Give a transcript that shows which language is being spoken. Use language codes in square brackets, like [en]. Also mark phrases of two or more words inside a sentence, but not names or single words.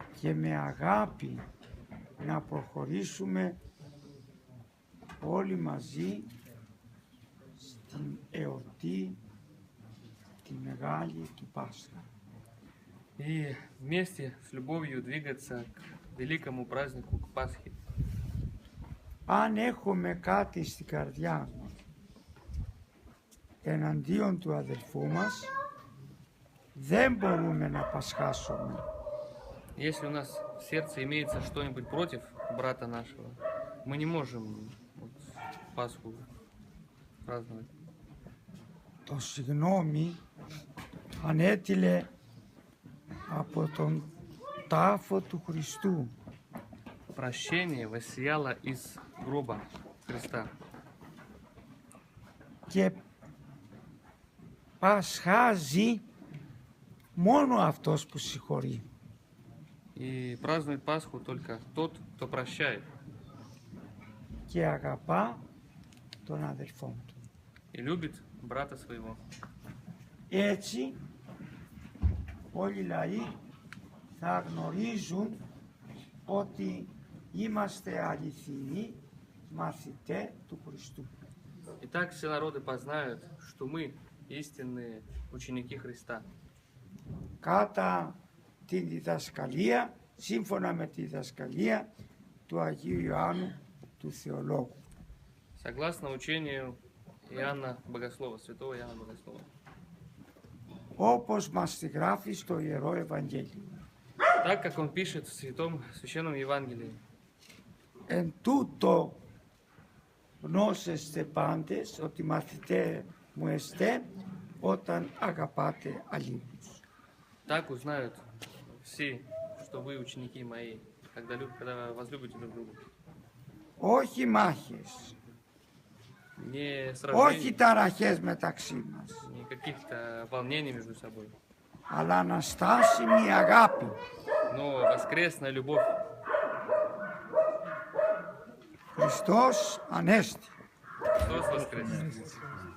[el] και με αγάπη να προχωρήσουμε όλοι μαζί στην εορτή τη μεγάλη του Πάσχα. [ru] И вместе с любовью двигаться к великому празднику, к Пасхе. [el] Αν έχουμε κάτι στην καρδιά εναντίον του αδελφού μας, δεν μπορούμε να πασχάσουμε. [ru] Если у нас в сердце имеется что-нибудь против брата нашего, мы не можем Пасху праздновать. [el] Το συγγνώμη ανέτειλε από τον τάφο του Χριστού. [ru] Прощение воссияло из гроба Христа. [el] Και πασχάζει μόνο αυτός που συγχωρεί. [ru] И празднует Пасху только тот, кто прощает. [el] Και αγαπά τον αδελφό του. [ru] И любит брата своего. [el] Έτσι όλοι οι λαοί θα γνωρίζουν ότι είμαστε αληθινοί μαθητές του Χριστού. [ru] Итак, все народы познают, что мы истинные ученики Христа. [el] Κατά τη διδασκαλία, σύμφωνα με τη διδασκαλία του Αγίου Ιωάννου του Θεολόγου. [ru] Согласно учению Иоанна Богослова, святого Иоанна Богослова. [el] Όπως μας τη γράφει στο Ιερό Ευαγγέλιο. [ru] Так, как он пишет в Священном Евангелии. [el] Εν τούτο γνώσεστε πάντες ότι μαθητέ μου εστέ όταν αγαπάτε αλλήλους. [ru] Так узнают все, что вы ученики мои, когда возлюбите друг друга. [el] Όχι μάχες, [ru] Не [el] όχι [ru] сражений, [el] ταραχές μεταξύ μας, [ru] не каких-то волнений между собой, [el] αλλά αναστάσιμη αγάπη. [ru] но воскресная любовь. [el] Χριστός Ανέστη. [ru] Христос воскрес!